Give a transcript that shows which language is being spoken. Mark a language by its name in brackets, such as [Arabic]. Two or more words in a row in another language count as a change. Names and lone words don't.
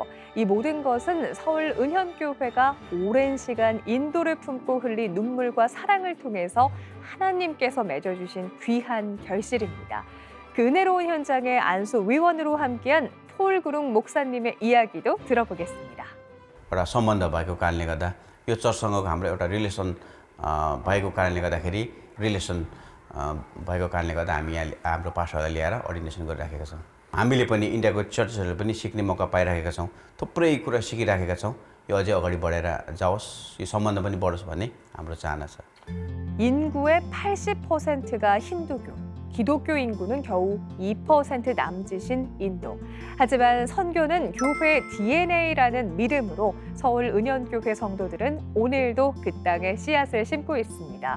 [Korean] 이 모든 것은 서울 은현교회가 오랜 시간 인도를 품고 흘린 눈물과 사랑을 통해서 하나님께서 맺어주신 귀한 결실입니다. 그 은혜로운 현장에 안수 위원으로 함께한 폴 구룽 목사님의 이야기도 들어보겠습니다. [Nepali] एउटा सम्बन्ध भएको कारणले गर्दा यो चर्चसँगको हाम्रो एउटा रिलेसन भएको कारणले गर्दाखेरि भएको कारणले गर्दा हामी यहाँ हाम्रो पास्टरलाई ल्याएर अर्डिनेसन गरिराखेका छौँ। हामीले पनि इन्डियाको चर्चहरूले पनि सिक्ने मौका पाइराखेका छौँ। थुप्रै कुरा सिकिराखेका छौँ। यो अझै अगाडि बढेर जाओस्, यो सम्बन्ध पनि बढोस् भन्ने हाम्रो चाहना छ। [Korean] 인구의 80%가 힌두교. 기독교 인구는 겨우 2% 남짓인 인도. 하지만 선교는 교회의 DNA라는 믿음으로 서울 은현교회 성도들은 오늘도 그 땅에 씨앗을 심고 있습니다.